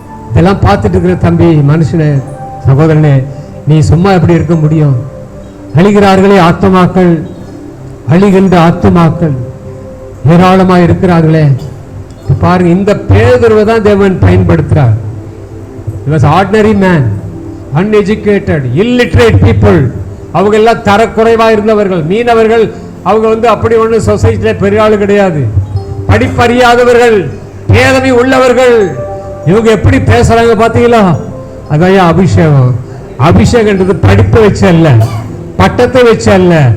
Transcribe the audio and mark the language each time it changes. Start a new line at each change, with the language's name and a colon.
Tamil: இதெல்லாம் பார்த்துட்டு இருக்கிற தம்பி, மனுஷனே, சகோதரனே, நீ சும்மா எப்படி இருக்க முடியும்? அழிகிறார்களே ஆத்துமாக்கள், அழிகின்ற ஆத்துமாக்கள் ஏராளமாக இருக்கிறார்களே. பாருங்க, இந்த பேதுருவை தான் தேவன் பயன்படுத்துறார்.
English: He was ordinary man, uneducated, illiterate people.
Tamil: அவங்க எல்லாம் தரக்குறைவா இருந்தவர்கள், மீனவர்கள். அவங்க அப்படி ஒண்ணு சொசைட்டில பெரிய ஆளு கிடையாது. படிப்பறியாதவர்கள், பேதமை உள்ளவர்கள். இவங்க எப்படி பேசுறாங்க பாத்தீங்களா? அதான் அபிஷேகம். அபிஷேகன்றது படிப்பு வச்சு அல்ல, பட்டத்தை வச்சு அல்ல.